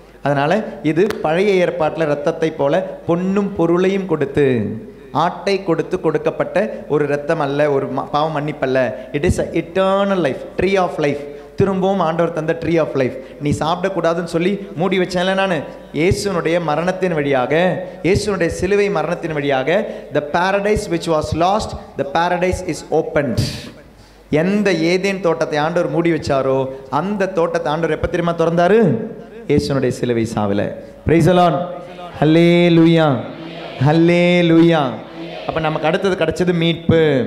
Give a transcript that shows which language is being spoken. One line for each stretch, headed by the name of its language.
Tamil: அதனால இது பழைய ஏற்பாட்டில் ரத்தத்தை போல பொன்னும் பொருளையும் கொடுத்து, ஆட்டை கொடுத்து கொடுக்கப்பட்ட ஒரு ரத்தம் அல்ல, ஒரு பாவம் மன்னிப்பல்ல.
English: It is eternal life, tree of life.
Tamil: திரும்பவும் ஆண்டவர் தந்த
English: Tree of life.
Tamil: நீ சாப்பிடக்கூடாதுன்னு சொல்லி மூடி வச்சேன்ல நான். இயேசுனுடைய மரணத்தின் வழியாக, இயேசுனுடைய சிலுவை மரணத்தின் வழியாக
English: the paradise which was lost, the paradise is opened.
Tamil: எந்த ஏதேன் தோட்டத்தை ஆண்டவர் மூடி வச்சாரோ அந்த தோட்டத்தை ஆண்டவர் எப்போ தெரியுமா திறந்தாரு? இயேசுனுடைய சிலுவை சாவில.
English: praise the Lord,
Tamil: ஹல்லேலூயா, ஹல்லேலூயா. அப்ப நமக்கு அடுத்தது கிடைச்சது மீட்பு.